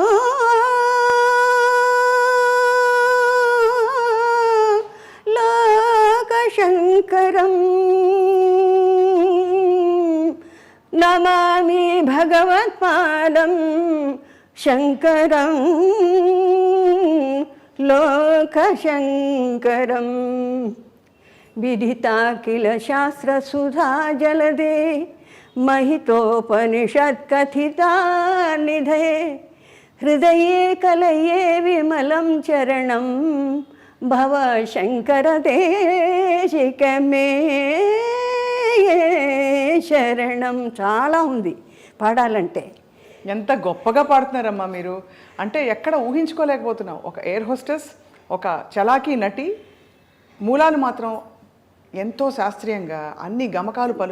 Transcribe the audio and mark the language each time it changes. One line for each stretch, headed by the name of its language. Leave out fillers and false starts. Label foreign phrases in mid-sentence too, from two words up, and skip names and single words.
Sanskrit: లోకశంకరం నమామి భగవత్పాదం శంకరం లోకశంకరం విదితా కిల శాస్త్రసుధా జలదే महितोपनिषत्कथिता निधये हृदये कलये विमलं चरणं भव शंकर देशिकमे శరణం.
Telugu: చాలా ఉంది పాడాలంటే. ఎంత గొప్పగా పాడుతున్నారమ్మా మీరు. అంటే ఎక్కడ ఊహించుకోలేకపోతున్నాం. ఒక ఎయిర్ హోస్టెస్, ఒక చలాకీ నటి, మూలాలు మాత్రం ఎంతో శాస్త్రీయంగా అన్ని గమకాలు పలుకు.